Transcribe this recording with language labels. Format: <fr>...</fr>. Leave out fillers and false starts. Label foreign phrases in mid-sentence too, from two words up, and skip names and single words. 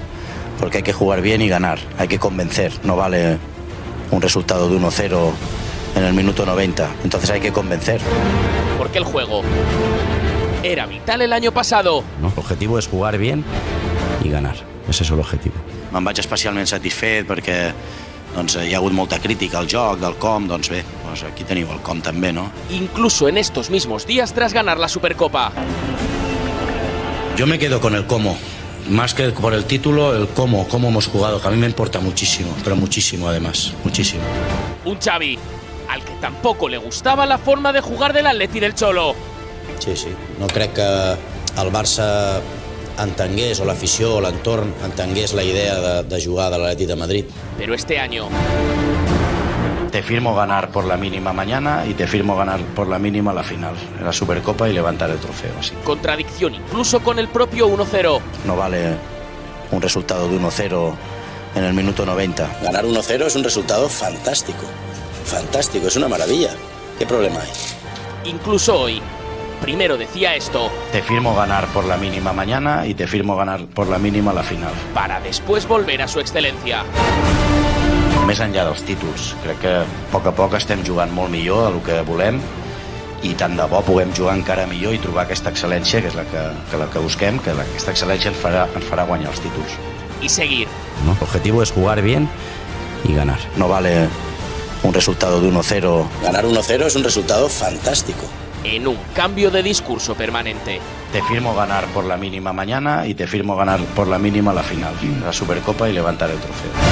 <es>Porque hay que jugar bien y ganar, hay que convencer, no vale un resultado de 1-0 en el minuto 90, entonces hay que convencer. Porque el juego era vital el año pasado. No, el objetivo es jugar bien y ganar, ese</es> <ca>és l'objectiu. Me'n vaig especialment satisfet perquè hi ha hagut molta crítica al joc, del com, doncs bé, aquí teniu el com també, no?</ca> <es>Incluso en estos mismos días tras ganar la Supercopa. Yo me quedo con el cómo. Más que por el título, el cómo hemos jugado, que a mí me importa muchísimo, pero muchísimo además, muchísimo. Un Xavi al que tampoco le gustaba la forma de jugar del Atleti del Cholo.</es> <ca>Sí, no crec que el Barça entengués, o l'afició o l'entorn entengués la idea de jugar de l'Atleti de Madrid.</ca> <es>Pero este año Te firmo ganar por la mínima mañana y te firmo ganar por la mínima la final, en la Supercopa, y levantar el trofeo. Así. Contradicción incluso con el propio 1-0. No vale un resultado de 1-0 en el minuto 90. Ganar 1-0 es un resultado fantástico. Fantástico, es una maravilla. ¿Qué problema hay? Incluso hoy. Primero decía esto. Te firmo ganar por la mínima mañana y te firmo ganar por la mínima la final. Para después volver a su excelencia.</es> <ca>Més enllà dels títols, crec que a poc estem jugant molt millor del que volem i tant de bo puguem jugar encara millor i trobar aquesta excel·lència, que és la que busquem, que aquesta excel·lència ens farà guanyar els títols.</ca> <es>Y seguir. ¿No? El objetivo es jugar bien y ganar. No vale un resultado de 1-0. Ganar 1-0 es un resultado fantástico. En un cambio de discurso permanente. Te firmo ganar por la mínima mañana y te firmo ganar por la mínima la final, la Supercopa, y levantar el trofeo.</es>